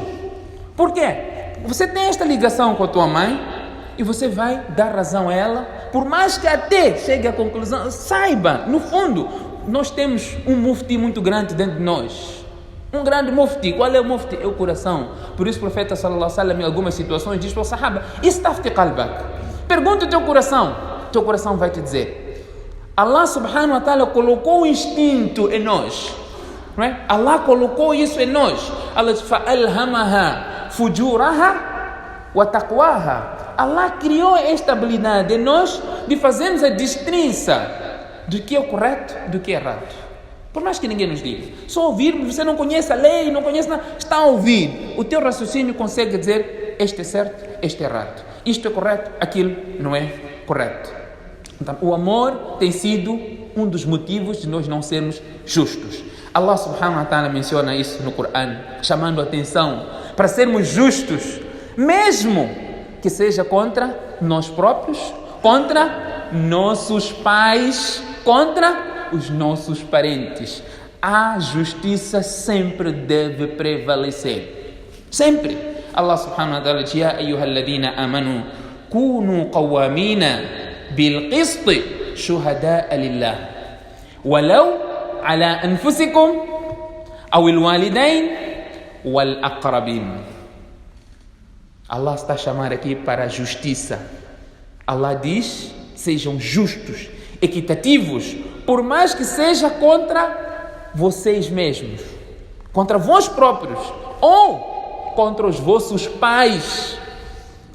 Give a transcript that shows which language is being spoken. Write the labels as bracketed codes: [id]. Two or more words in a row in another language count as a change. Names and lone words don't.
[pt] Por quê? Você tem esta ligação com a tua mãe e você vai dar razão a ela, por mais que até chegue à conclusão. Saiba, no fundo, nós temos um mufti muito grande dentro de nós. Um grande mufti. Qual é o mufti? É o coração. Por isso o profeta [ar] صلى الله عليه وسلم [pt] em algumas situações diz para o sahaba: [ar] استفت قلبك. [pt] Pergunta o teu coração vai te dizer. Allah [ar] سبحانه وتعالى [pt] colocou o instinto em nós, não é? Allah colocou isso em nós. Allah diz: [ar] فألهمها فجورها وتقواها. [pt] Allah criou esta habilidade em nós de fazermos a distinção do que é correto do que é errado. Por mais que ninguém nos diga, só ouvirmos, você não conhece a lei, não conhece nada, está a ouvir, o teu raciocínio consegue dizer: este é certo, este é errado, isto é correto, aquilo não é correto. Então, o amor tem sido um dos motivos de nós não sermos justos. Allah [ar] سبحانه وتعالى [pt] menciona isso no Corão, chamando a atenção para sermos justos, mesmo que seja contra nós próprios, contra nossos pais, contra os nossos parentes. A justiça sempre deve prevalecer. Sempre. [ar] الله سبحانه وتعالى diz: يا أيها الذين آمنوا كونوا قوامين بالقسط شهداء لله ولو على أنفسكم أو الوالدين والأقربين. [pt] Allah está a chamar aqui para a justiça. Allah diz: sejam justos, equitativos, por mais que seja contra vocês mesmos, contra vós próprios ou contra os vossos pais.